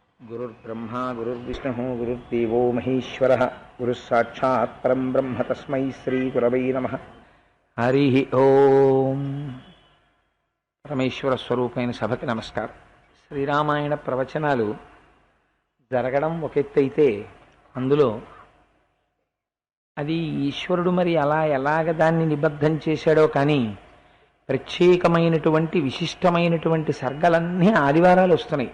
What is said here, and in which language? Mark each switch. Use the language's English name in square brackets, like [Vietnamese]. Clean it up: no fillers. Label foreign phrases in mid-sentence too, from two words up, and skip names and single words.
[Sanskrit] गुरुर्ब्रह्मा गुरुर्विष्णुः गुरुर्देवो महेश्वरः गुरुस्साक्षात् परं ब्रह्म तस्मै श्रीगुरवै नमः। हरि ओम। [Telugu] పరమేశ్వర స్వరూపమైన సభకి నమస్కారం. శ్రీరామాయణ ప్రవచనాలు జరగడం ఒక ఎత్తు అయితే అందులో అది ఈశ్వరుడు మరి ఎలాగ దాన్ని నిబద్ధం చేశాడో కానీ ప్రత్యేకమైనటువంటి విశిష్టమైనటువంటి సర్గలన్నీ ఆదివారాలు వస్తున్నాయి.